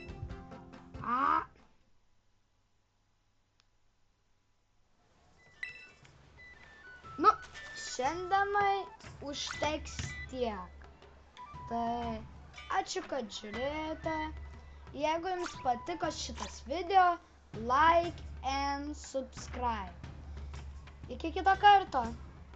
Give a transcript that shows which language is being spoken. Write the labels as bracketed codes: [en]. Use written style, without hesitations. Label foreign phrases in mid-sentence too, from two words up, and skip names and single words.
[lt] Nu, šiandienai užteks tiek. Tai ačiū, kad žiūrėjote. Jeigu jums patiko šitas video, [en] like and subscribe. [lt] Iki kito karto.